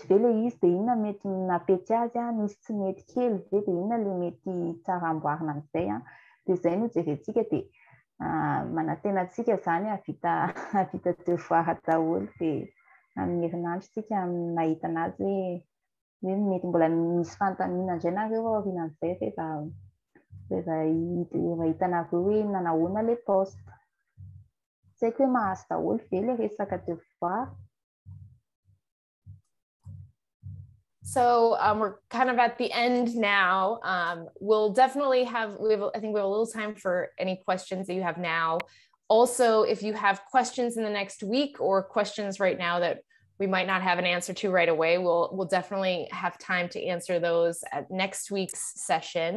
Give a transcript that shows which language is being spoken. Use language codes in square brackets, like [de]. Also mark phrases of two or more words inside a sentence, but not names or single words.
[mg] ve le izy dia inona mety napety azy misy tsy mety kely ve dia inona le mety tsara amboarina amin'izay dia izay no jerentsika dia manatenantsika zany havita devoir daholo dia amin'ny herinandro tsika mahita anazy hoe mety mbola misy fanontaniana indray nareo aorianan'izay rehefa hitanareo hoe nanahoana le post. Tsy haiko hoe mahazo daholo ve le resaka devoir. [en] So we're kind of at the end now. We'll definitely I think we have a little time for any questions that you have now. Also, if you have questions in the next week or questions right now that we might not have an answer to right away, we'll definitely have time to answer those at next week's session.